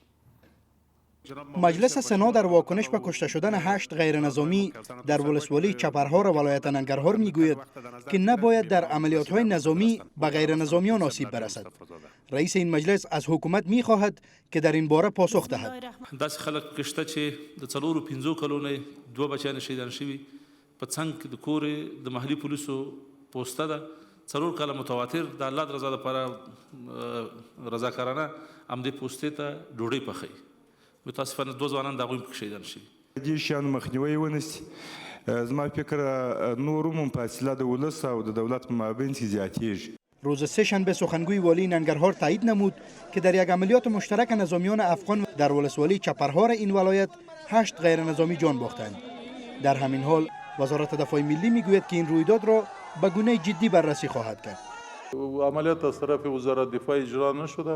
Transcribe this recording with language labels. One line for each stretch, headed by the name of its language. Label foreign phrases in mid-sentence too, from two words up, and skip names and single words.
Persian: مجلس سنا در واکنش به کشته شدن 8 غیر نظامی در ولسوالی چپرهار ولایت ننگرهار میگوید که نباید در عملیات‌های نظامی به غیر نظامیان آسیب برسد. رئیس این مجلس از حکومت می‌خواهد که در این باره پاسخ دهد.
Pashto: داسې خلک کشته چې د 4 و 5 کلونو 2 بچیان شهیدان شوي په څنګ د کور د محلي پولیسو پوسټه ده 4 کاله متواتر د الله د رضا لپاره رضاکارانه همدې پوسټې ته ډوډۍ پخوي. متاسفانه 2 ځوانان د هغوی پکې شهیدان شوي. دې شیانو مخنیوی ونیسي. زما فکر نور هم فاصله د ولس او د دولت په مابین کې زیاتېږي.
Persian: روز سه‌شنبه سخنگوی والی ننگرهار تایید نمود که در یک عملیات مشترک نظامیان افغان در ولسوالی چپرهار این ولایت 8 غیر نظامی جان باختند. در همین حال وزارت دفاع ملی میگوید که این رویداد را به گونه جدی بررسی خواهد کرد. عملیات از طرف وزارت دفاع اجرا نشده.